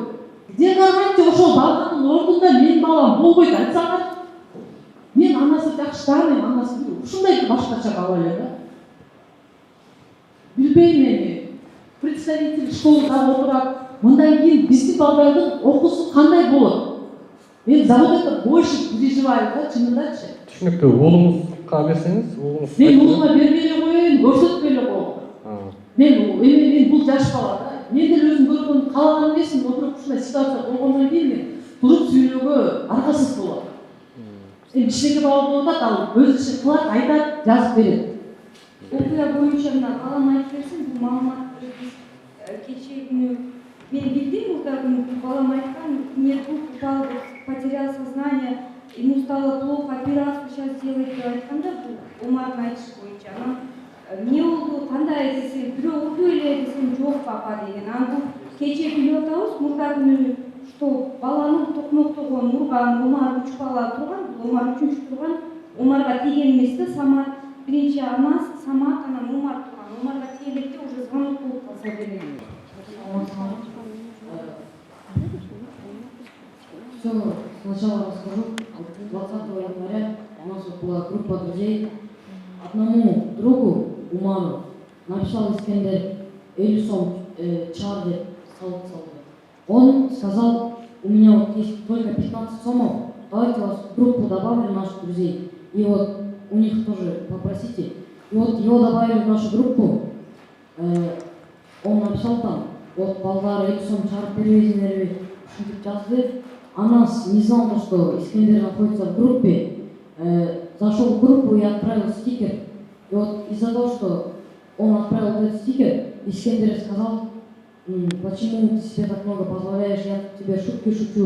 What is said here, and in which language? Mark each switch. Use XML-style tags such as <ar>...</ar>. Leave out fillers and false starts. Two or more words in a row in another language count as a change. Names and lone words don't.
<ru>Где гарантия</ru> <ky>ошол баланын ордунда менин балам болбойт айтсаңар? Мен анасы жакшы тааныйм, анасы ушундай башкача бала эле да. Билбейм эми. Представитель школада отурат. Мындан кийин биздин балдардын окуусу кандай болот?</ky> <ru>Мен за вот это больше переживаю да, чынындачы.</ru> <ky>Түшүнүктүү. Уулуңузга берсеңиз, уулуңуз. Мен уулума бербей эле коеюн, көрсөтпөй эле коем. Мен бул жаш бала да. Мен деле өзүм көргөн каалаган эмесмин, отуруп ушундай ситуация болгондон кийин мен туруп сүйлөөгө аргасыз болот. Кичинекей бала болуп атат, ал өз ишин кылат, айтат, жазып берет. Окуя боюнча мына балам айтып берсин, бул маалыматты биз кечээ күнү мен билдим, мурда күнү балам айткан,</ky> <ru>нет, упал, потерял сознание, ему стало плохо, операцию сейчас делать</ru> <ky>деп айтканда, бул Омардын айтышы боюнча. Анан эмне болду, кандай десе, бирөө утуп эле десем, жок папа деген. Анан бул кечээ билип атабыз, мурда күнү что баланын токмоктогон урган, Омар 3 бала турган, Омар 3-үчү турган, Омарга тийген эмес да, Самат биринчи анасы, Самат анан Омар турган. Омарга тийгенде уже звонок болуп калса керек.</ky> <ru>Все, сначала расскажу. 20 января у нас была группа друзей. Одному другу, Умару, написал Искендер 50 сом</ru> <ky>чар деп салып салды.</ky> <ru>Он сказал, у меня вот есть только 15 сомов, давайте вас в группу добавлю наших друзей. И вот у них тоже попросите. И вот его добавили в нашу группу. Он написал там, вот</ru> <ky>балдар 50 сом чар перевезенleri ушинтип жазды.</ky> <ru>А нас не знал, что Искендер находится в группе. Зашел в группу и отправил стикер. И вот из-за того, что он отправил этот стикер, Искендер сказал, почему ты себе так много позволяешь, я тебе шутки шучу.</ru>